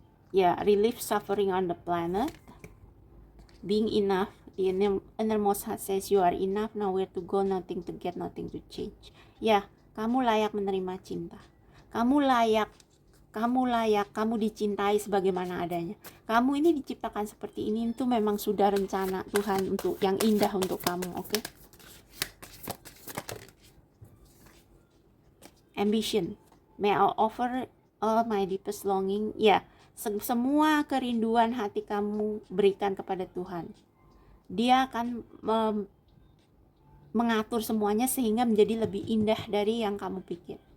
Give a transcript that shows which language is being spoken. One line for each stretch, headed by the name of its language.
English: Ya, relieve suffering on the planet. Being enough, the innermost heart says you are enough, nowhere to go, nothing to get, nothing to change.
Indonesian: Ya, kamu layak menerima cinta. Kamu layak, kamu dicintai sebagaimana adanya. Kamu ini diciptakan seperti ini, itu memang sudah rencana Tuhan untuk yang indah untuk kamu, oke?
English: Ambition, may I offer all my deepest longing.
Indonesian: Ya, semua kerinduan hati kamu berikan kepada Tuhan. Dia akan mengatur semuanya sehingga menjadi lebih indah dari yang kamu pikir.